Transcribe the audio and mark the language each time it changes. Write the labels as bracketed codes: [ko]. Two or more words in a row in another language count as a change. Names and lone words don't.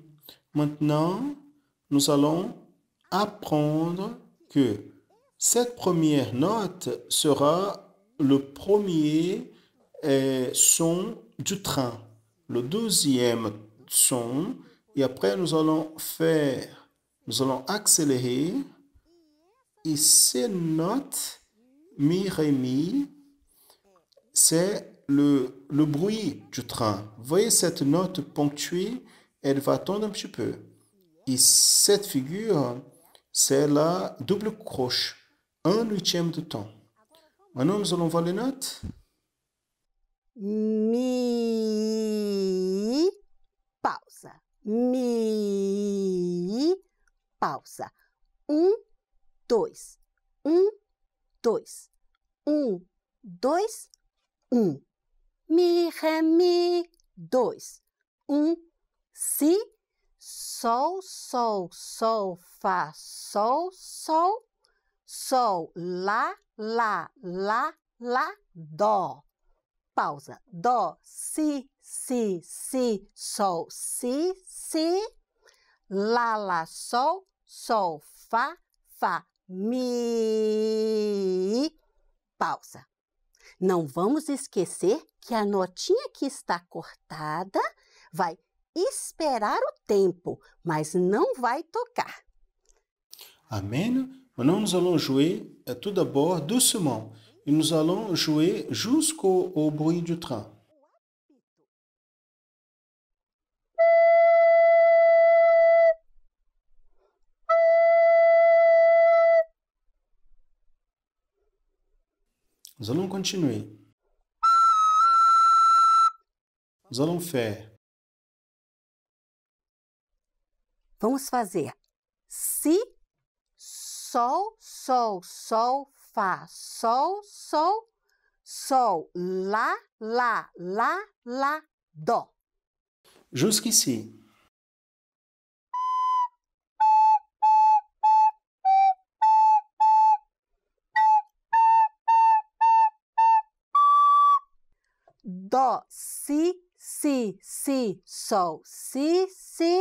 [fr] Maintenant, nous allons apprendre que cette première note sera le premier son du train, le deuxième son, et après nous allons accélérer, et ces notes, Mi, Ré, Mi, c'est le bruit du train. Voyez cette note ponctuée, elle va tendre un petit peu. Et cette figure, c'est la double croche, 1/8 de temps. Maintenant, nous allons voir les notes. [pt] Mi, pausa. Mi, pausa. 1, 2. 1, 2. 1, 2, 1. Mi, Ré, Mi, 2. 1, Si, Sol, Sol, Sol, Fá, Sol, Sol. Sol, Lá, Lá, Lá, Lá, Dó. Pausa. Dó, Si, Si, Si, Sol, Si, Si. Lá, Lá, Sol, Sol, Fá, Fá, Mi. Pausa. Não vamos esquecer que a notinha que está cortada vai esperar o tempo, mas não vai tocar. Amen. [fr] Maintenant, nous allons jouer tout d'abord doucement. Et nous allons jouer jusqu'au bruit du train. Nous allons continuer. Nous allons faire. [pt] Vamos fazer Si, Sol, Sol, Sol, Fá, Sol, Sol, Sol, Lá, Lá, Lá, Lá, Dó. [fr] Jusqu'ici. [pt] Dó, Si, Si, Si, Sol, Si, Si.